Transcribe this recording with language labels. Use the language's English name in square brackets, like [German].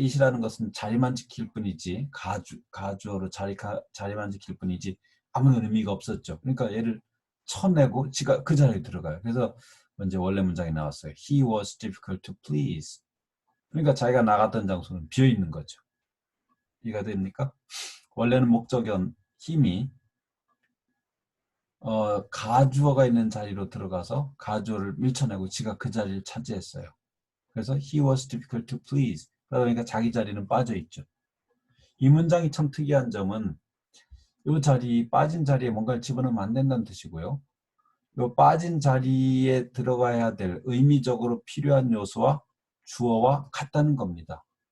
[Korean] it이라는 것은 자리만 지킬 뿐이지 가주어로 자리만 지킬 뿐이지 아무런 의미가 없었죠. 그러니까 얘를 쳐내고 지가 그 자리에 들어가요. 그래서 먼저 원래 문장이 나왔어요. [English] He was difficult to please. [Korean] 그러니까 자기가 나갔던 장소는 비어 있는 거죠. 이해가 됩니까? 원래는 목적은 힘이 가주어가 있는 자리로 들어가서 가주어를 밀쳐내고 지가 그 자리를 차지했어요. 그래서 [English] he was difficult to please. [Korean] 그러니까 자기 자리는 빠져 있죠. 이 문장이 참 특이한 점은 이 빠진 자리에 뭔가를 집어넣으면 안 된다는 뜻이고요. 이 빠진 자리에 들어가야 될 의미적으로 필요한 요소와 주어와 같다는 겁니다.